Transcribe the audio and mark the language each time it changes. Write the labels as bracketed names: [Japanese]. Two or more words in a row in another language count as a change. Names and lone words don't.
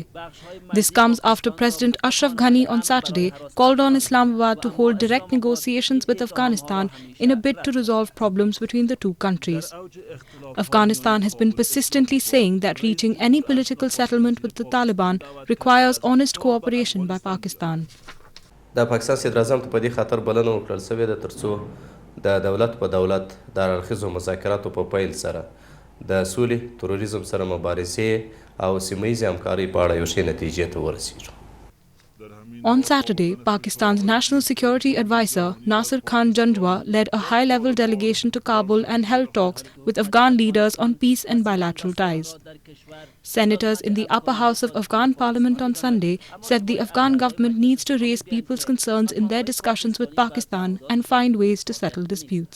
[English] This comes after President Ashraf Ghani on Saturday called on Islamabad to hold direct negotiations with Afghanistan in a bid to resolve problems between the two countries. Afghanistan has been persistently saying that reaching any political settlement with the Taliban requires honest cooperation by Pakistan. [Pashto] د پاکستان صدر اعظم ته په دې خاطر بلنه وکړل سوې ده ترڅو د دولت په دولت د هر اړخیزو مذاکراتو په پیل سره د سولې تروریزم سره مبارزې او سیمه ییزې همکارۍ په اړه یو ښې نتیجې ته ورسیږو. [English] On Saturday, Pakistan's National Security Advisor Nasir Khan Jandwa led a high-level delegation to Kabul and held talks with Afghan leaders on peace and bilateral ties. Senators in the upper house of Afghan parliament on Sunday said the Afghan government needs to raise people's concerns in their discussions with Pakistan and find ways to settle disputes.